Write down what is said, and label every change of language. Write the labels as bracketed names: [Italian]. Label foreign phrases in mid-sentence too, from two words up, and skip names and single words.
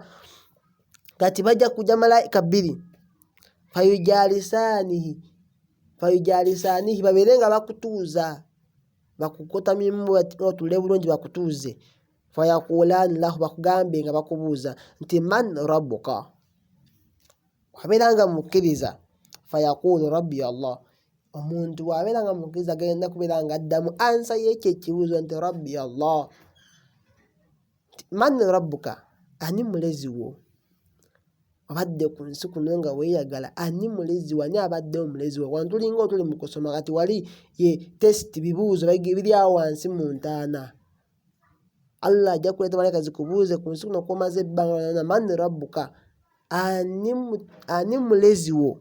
[Ganda] Kati bajja kujja malaika 2 fayujalisaanihi, babeere nga bakutuuza, bakukotamyemu otule bulungi bakutuuze. [Arabic] فيقولان له, [Ganda] bakugambe nga bakubuuza nti [Arabic] من ربك. [Ganda] Wabeera nga mukkiriza, [Arabic] فيقول ربي الله. [Ganda] Omuntu bw'abeera nga mukkiriza agenda kubeera nga addamu ansa y'ekyo ekibuuzo nti [Arabic] ربي الله. من ربك, [Ganda] ani mulezi wo? Obadde ku nsi kuno nga weeyagala, ani mulezi wo? Ani abadde omulezi wo? Wano tulinga otuli mu kusoma, kati wali ye test, bibuuzo biri awo wansi mu ntaana. Allah ajja kuleeta malaika zikubuuze ku nsi kuno kw'omaze ebbanga lyonna, [Arabic] من ربك, [Ganda] ani mulezi wo?